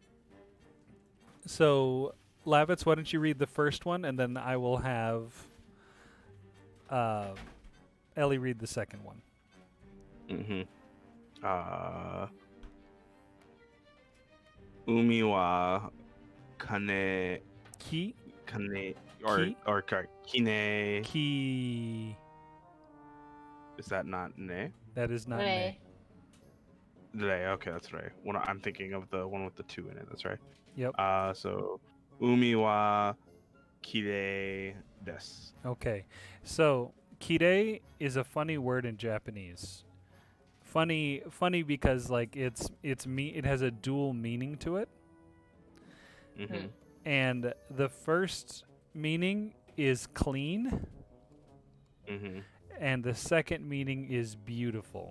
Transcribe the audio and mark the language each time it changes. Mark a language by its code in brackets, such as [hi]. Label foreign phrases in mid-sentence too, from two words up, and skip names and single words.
[en] So, Lavitz, why don't you read the first one, and then I will have Ellie read the second one. [ja] Umi wa kane Ki? [en] or kine. [ja] Ki. [en] Is that not ne? That is not [ja] Re. ne. [en] Re, okay, that's right. I'm thinking of the one with the 2 in it. That's right. Yep. [ja] So umi wa kirei desu. [en] Okay. So, kirei is a funny word in Japanese. Funny because like it has a dual meaning to it. And the first meaning is clean. And the second meaning is beautiful.